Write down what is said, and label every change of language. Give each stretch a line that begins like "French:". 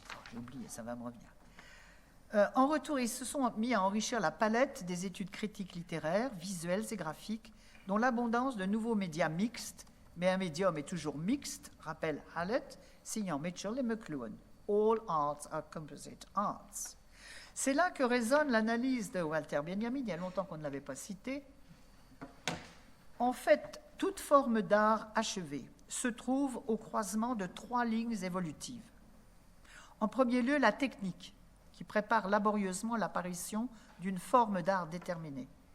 French: j'ai oublié, ça va me revenir. En retour, ils se sont mis à enrichir la palette des études critiques littéraires, visuelles et graphiques, dont l'abondance de nouveaux médias mixtes, mais un médium est toujours mixte, rappelle Hallett, signant Mitchell et McLuhan.
English: All arts are composite arts.
French: C'est là que résonne l'analyse de Walter Benjamin, il y a longtemps qu'on ne l'avait pas cité. En fait, toute forme d'art achevée se trouve au croisement de 3 lignes évolutives. En premier lieu, la technique, qui prépare laborieusement l'apparition d'une forme d'art déterminée.